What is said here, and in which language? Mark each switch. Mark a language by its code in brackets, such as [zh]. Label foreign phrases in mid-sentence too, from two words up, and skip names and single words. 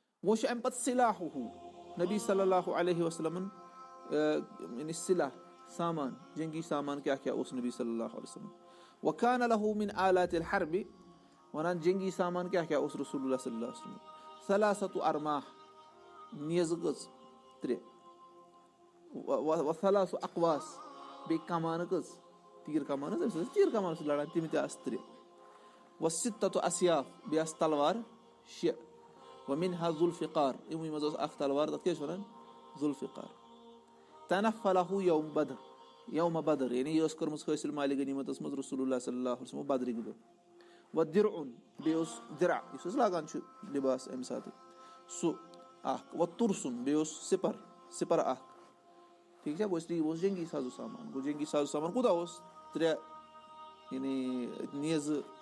[ks] وۄنۍ چھُ اَمہِ پَتہٕ سِلاحُہوٗ نبی [ar] صلی اللہُ علیہ وسلمن [ks] یعنی سِلاح سامان جنگی سامان کیاہ کیاہ اوس نبی [ar] صلی اللہُ علیہ وسلم وَکانَ لَہوٗ مِن آلاتِ الحربِ [ks] وَنان جنگی سامان کیاہ کیاہ اوس رسول اللہ [ar] صلی اللہ علیہ وسلم ثلاثۃ ارماح [ks] نیزٕ کٔژ 3 [ar] وثلاث اقواس [ks] بیٚیہِ کمانہٕ کٔژ تیٖر کمان حظ أمِس ٲسۍ تیٖر کمان سۭتۍ لڑان تِم تہِ آسہٕ 3 [ar] وستۃ اسیاف [ks] بیٚیہِ آسہٕ تلوار 6 ومنها ذوالفقار یِموٕے منٛز ٲس اکھ تلوار تَتھ کیاہ ٲسۍ وَنان [ar] ذوالفقار تنفلہوٗ یوم بدر [ks] یعنی یہِ ٲس کٔرمٕژ حٲصِل مالہِ غنیٖمتس منٛز رسول اللہ [ar] صلی اللہُ علیہ وسلم [ks] بدرٕکۍ دۄہ وَدِرعُن بیٚیہِ اوس دِرع یُس أسۍ لاگان چھِ لِباس اَمہِ ساتہٕ سُہ اکھ وَتُرسُن بیٚیہِ اوس سِپر اکھ ٹھیٖک چھا گوٚو اوس جنگی سازو سامان گوٚو جنگی سازو سامان کوٗتاہ اوس 3 یعنی نیزٕ